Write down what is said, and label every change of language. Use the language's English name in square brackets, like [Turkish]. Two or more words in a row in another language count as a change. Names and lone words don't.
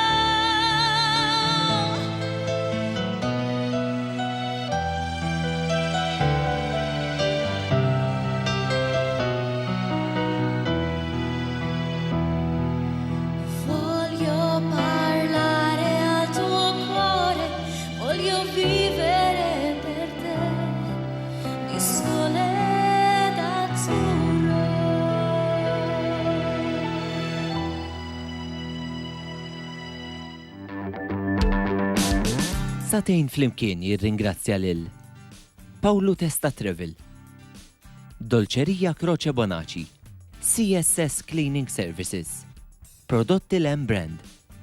[Italian] Voglio parlare al tuo cuore, voglio vivere per te di sole ed azzurro. [Maltese] Satejn flimkien jirringrazzja lil Paolo Testa Travel, Dolċerija Croce Bonaci, CSS Cleaning Services, Prodotti Lem Brand,